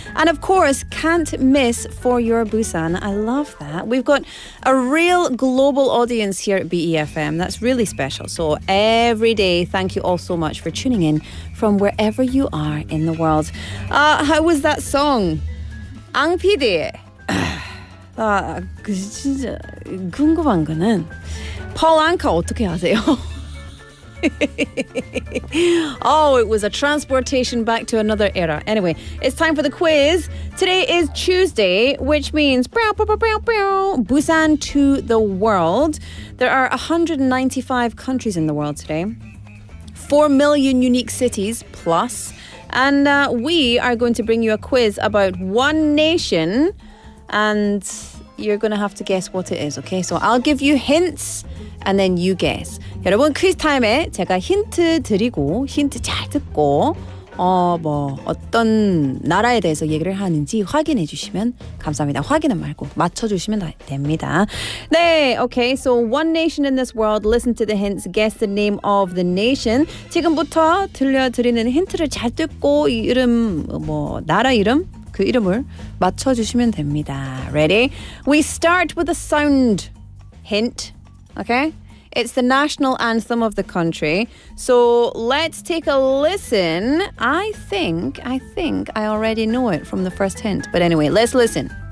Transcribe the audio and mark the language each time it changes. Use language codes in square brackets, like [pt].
[en] And of course, can't miss For Your Busan. I love that. We've got a real global audience here at BEFM. That's really special. So every day, thank you all so much for tuning in from wherever you are in the world. How was that song? 앙 PD. [ko] 진짜 궁금한 거는 Paul Anka 어떻게 아세요? [en] Oh, it was a transportation back to another era. Anyway, it's time for the quiz. Today is Tuesday, which means Busan to the world. There are 195 countries in the world today. 4 million unique cities plus. And we are going to bring you a quiz about one nation. And you're going to have to guess what it is, okay? So I'll give you hints and then you guess. [ko] 여러분 퀴즈 타임에 제가 힌트 드리고 힌트 잘 듣고 어떤 나라에 대해서 얘기를 하는지 확인해 주시면 감사합니다. 확인은 말고 맞춰 주시면 됩니다. 네, [en] okay. So one nation in this world. Listen to the hints. Guess the name of the nation. [ko] 지금부터 들려드리는 힌트를 잘 듣고 이 이름 나라 이름 그 이름을 맞춰주시면 됩니다. [en] Ready? We start with a sound hint. Okay? It's the national anthem of the country. So let's take a listen. I think I already know it from the first hint. But anyway, let's listen.